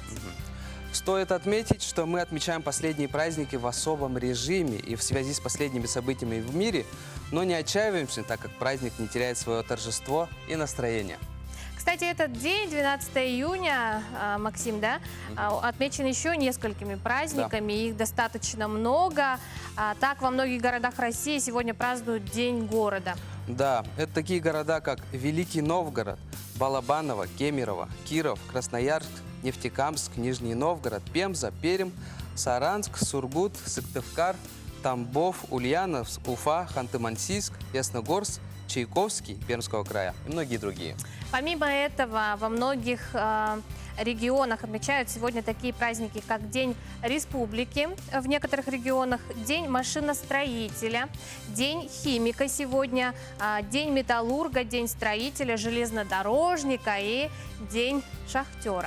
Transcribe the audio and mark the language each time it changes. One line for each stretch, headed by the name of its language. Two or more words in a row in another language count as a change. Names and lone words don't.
Russian: Стоит отметить, что мы отмечаем последние праздники в особом режиме и в связи с последними событиями в мире, но не отчаиваемся, так как праздник не теряет свое торжество и настроение. Кстати, этот день, 12 июня, Максим, да, отмечен еще несколькими праздниками, да. Их достаточно много. Так, во многих городах России сегодня празднуют День города. Да, это такие города, как Великий Новгород, Балабаново, Кемерово, Киров, Красноярск, Нефтекамск, Нижний Новгород, Пенза, Пермь, Саранск, Сургут, Сыктывкар, Тамбов, Ульяновск, Уфа, Ханты-Мансийск, Ясногорск, Чайковский Пермского края и многие другие. Помимо этого, во многих регионах отмечают сегодня такие праздники, как День Республики в некоторых регионах, День машиностроителя, День химика сегодня, День металлурга, День строителя, железнодорожника и День шахтера.